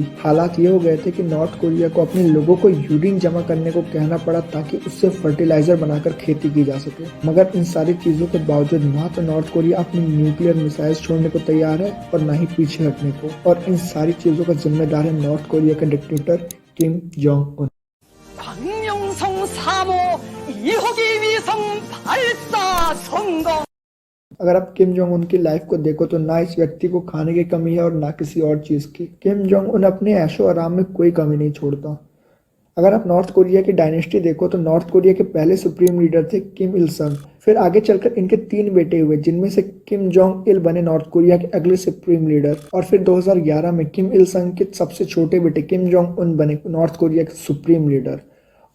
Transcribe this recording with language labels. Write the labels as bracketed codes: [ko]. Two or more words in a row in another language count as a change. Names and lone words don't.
[hi] हालात ये हो गए थे कि नॉर्थ कोरिया को अपने लोगों को यूरिन जमा करने को कहना पड़ा ताकि उससे फर्टिलाइजर बनाकर खेती की जा सके। मगर इन सारी चीजों के बावजूद ना तो नॉर्थ कोरिया अपनी [en] nuclear missile [hi] छोड़ने को तैयार है और ना ही पीछे हटने को, और इन सारी चीजों का जिम्मेदार है नॉर्थ कोरिया का डिक्टेटर किम जोंग उन। [ko] 박명성 3호 2호기 위성 발사 성공। [hi] अगर आप किम जोंग उन की लाइफ को देखो तो ना इस व्यक्ति को खाने की कमी है और ना किसी और चीज की। किम जोंग उन अपने ऐशो आराम में कोई कमी नहीं छोड़ता। अगर आप नॉर्थ कोरिया की डायनेस्टी देखो तो नॉर्थ कोरिया के पहले [en] supreme leader [hi] थे किम इल संग। फिर आगे चलकर इनके 3 बेटे हुए जिनमें से किम जोंग इल बने नॉर्थ कोरिया के अगले [en] supreme leader, [hi] और फिर 2011 में किम इल संग के सबसे छोटे बेटे किम जोंग उन बने नॉर्थ कोरिया के [en] supreme leader.